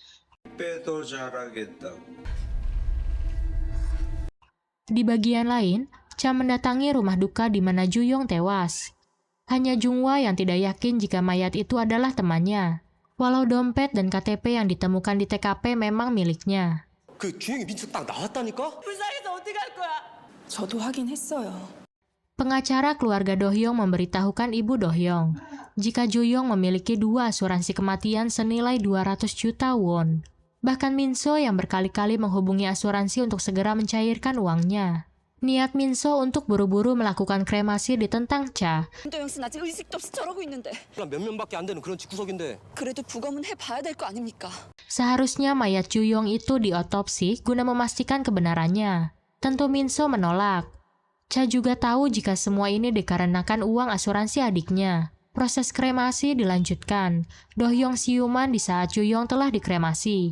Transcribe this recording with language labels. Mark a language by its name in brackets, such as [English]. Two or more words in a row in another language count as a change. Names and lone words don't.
[Indonesian] Di bagian lain, Cha mendatangi rumah duka di mana Ju-young tewas. Hanya Jungwa yang tidak yakin jika mayat itu adalah temannya, walau dompet dan KTP yang ditemukan di TKP memang miliknya. [Korean] 저도 확인했어요. [Indonesian] Pengacara keluarga Do-hyung memberitahukan ibu Do-hyung jika Ju-young memiliki 2 asuransi kematian senilai 200 juta won. Bahkan Minso yang berkali-kali menghubungi asuransi untuk segera mencairkan uangnya. Niat Minso untuk buru-buru melakukan kremasi ditentang Cha. [Korean] 도영 씨는 아직 의식도 없이 저러고 있는데. 몇 명밖에 안 되는 그런 집구석인데. 그래도 부검은 해봐야 될 거 아닙니까? [Indonesian] Seharusnya mayat Ju-young itu diotopsi guna memastikan kebenarannya. Tentu Minso menolak. Cha juga tahu jika semua ini dikarenakan uang asuransi adiknya. Proses kremasi dilanjutkan. Do-hyung siuman di saat Ju-young telah dikremasi.